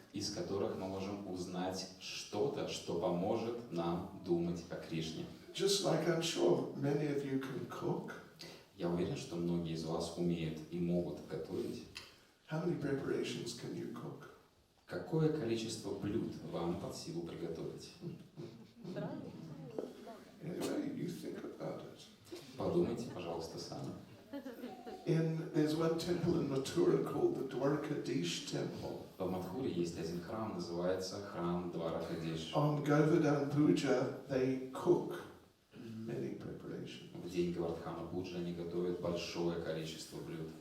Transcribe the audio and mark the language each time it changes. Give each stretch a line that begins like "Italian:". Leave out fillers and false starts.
Russian: Из которых мы можем узнать что-то, что поможет нам думать о Кришне.
English: Just like I'm sure many of you can cook.
Russian: Я уверен, что многие из вас умеют и могут готовить.
English: How many preparations can you cook?
Russian: Какое количество блюд вам под силу приготовить?
English: Anyway, you think about it.
Russian: Подумайте, пожалуйста, сами.
English: There's one temple in Mathura called the Dwarkadish temple.
Russian: В Мадхуре есть один храм, называется храм Дваракадиш.
English: On Govardhan Puja, they cook many preparations.
Russian: В день Гавардхана Пуджи они готовят большое количество блюд.